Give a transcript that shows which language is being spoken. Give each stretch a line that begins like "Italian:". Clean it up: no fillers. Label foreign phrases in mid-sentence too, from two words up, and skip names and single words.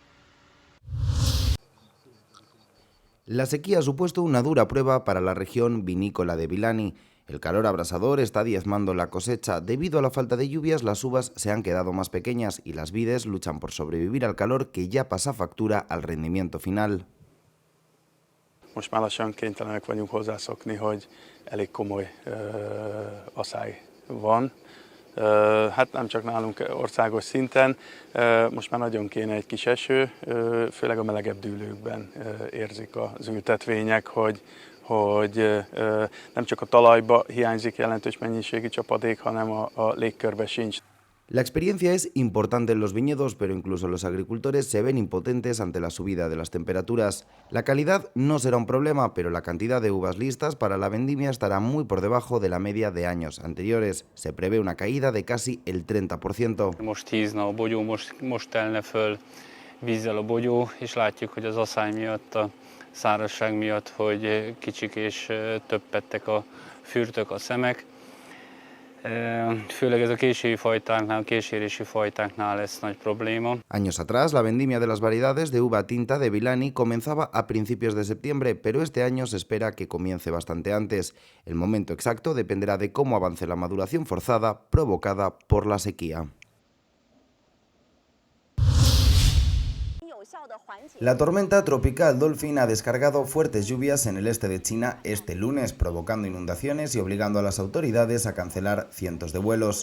Spanish: La sequía ha supuesto una dura prueba para la región vinícola de Vilani. El calor abrasador está diezmando la cosecha. Debido a la falta de lluvias, las uvas se han quedado más pequeñas y las vides luchan por sobrevivir al calor que ya pasa factura al rendimiento final.
Hungarian: Most már lassan kénytelenek vagyunk hozzászokni, hogy elég komoly asszály van. Hát nem csak nálunk országos szinten, most már nagyon kéne egy kis eső, főleg a melegebb dűlőkben érzik az ültetvények, hogy nem csak a talajba hiányzik jelentős mennyiségű csapadék, hanem a légkörbe sincs.
Spanish: La experiencia es importante en los viñedos, pero incluso los agricultores se ven impotentes ante la subida de las temperaturas. La calidad no será un problema, pero la cantidad de uvas listas para la vendimia estará muy por debajo de la media de años anteriores. Se prevé una caída de casi el 30%.
Hungarian: Most hízna a bogyó, most telne föl vízzel a bogyó, és látjuk, hogy az asszály miatt, a szárazság miatt, hogy kicsik és többettek a fürtök, a szemek. Főleg ez a késérési fajtáknál lesz nagy probléma.
Spanish: Años atrás, la vendimia de las variedades de uva tinta de Vilani comenzaba a principios de septiembre, pero este año se espera que comience bastante antes. El momento exacto dependerá de cómo avance la maduración forzada provocada por la sequía. La tormenta tropical Dolphin ha descargado fuertes lluvias en el este de China este lunes, provocando inundaciones y obligando a las autoridades a cancelar cientos de vuelos.